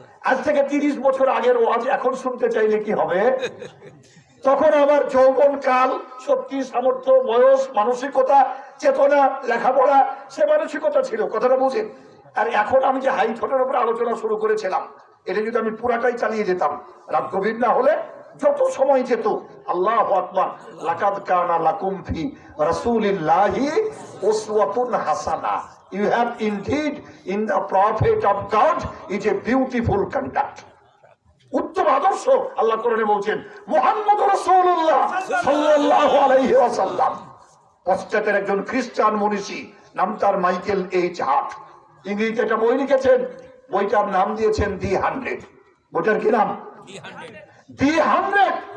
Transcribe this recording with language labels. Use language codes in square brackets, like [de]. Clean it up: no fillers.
[bn] আজ থেকে 30 বছর আগের ওয়াজ এখন শুনতে চাইলে কি হবে? তখন আমার যৌবন কাল, শক্তি, সামর্থ্য, বয়স, মানসিকতা, চেতনা, লেখাপড়া, সে মানসিকতা ছিল, কথাটা বুঝেন। আর এখন আমি যে হাইথটের উপর আলোচনা শুরু করেছিলাম, এটা যদি আমি পুরাটাই চালিয়ে যেতাম, রাত গভীর না হলে যত সময় যেত। আল্লাহু আকবার। [ar] লাকাদ কানা লাকুম ফি রাসূলিল্লাহি উসওয়াতুন হাসানা। [en] You have indeed in the prophet of God is a beautiful conduct. [bn] উত্তম আদর্শ আল্লাহ কোরআনে বলছেন মুহাম্মদুর রাসূলুল্লাহ সাল্লাল্লাহু আলাইহি ওয়াসাল্লাম। পশ্চাতের একজন খ্রিস্টান মনীষী, নাম তার মাইকেল এইচ হার্ট, ইংরেজিতে একটা বই লিখেছেন, বইটার নাম দিয়েছেন দি 100। বইটার কি নাম? দি 100।